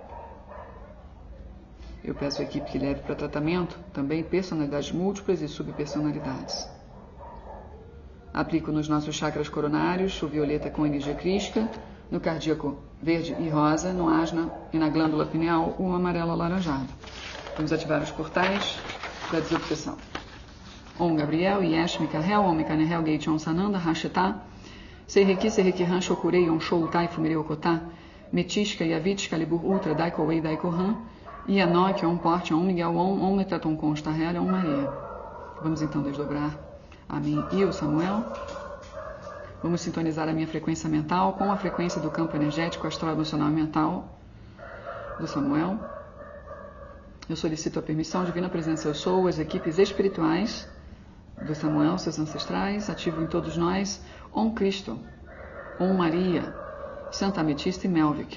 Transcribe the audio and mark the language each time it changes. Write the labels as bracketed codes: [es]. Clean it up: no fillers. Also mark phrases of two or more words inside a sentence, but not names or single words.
[pt] Eu peço à equipe que leve para tratamento também personalidades múltiplas e subpersonalidades. Aplico nos nossos chakras coronários o violeta com energia crística, no cardíaco verde e rosa, no asna e na glândula pineal o amarelo alaranjado. Vamos ativar os portais da desobsessão. Om Gabriel, Yesh, Mikael, Om Mikanehel, Geichon Sananda, Hashetá, Seireki, Seireki Han, Shokurei, On Shou, Tai, Fumirei, Okotá, Metisca, Yavit, Excalibur, Ultra, Daiko Wei, Daiko Han, Ianok, Om Porte, Om Miguel, Om Metaton Consta, Om Maria. Vamos então desdobrar a mim e o Samuel. Vamos sintonizar a minha frequência mental com a frequência do campo energético, astral, emocional e mental do Samuel. Eu solicito a permissão, divina presença eu sou, as equipes espirituais do Samuel, seus ancestrais, ativo em todos nós, Om Cristo, Om Maria, Santa Ametista e Melvic.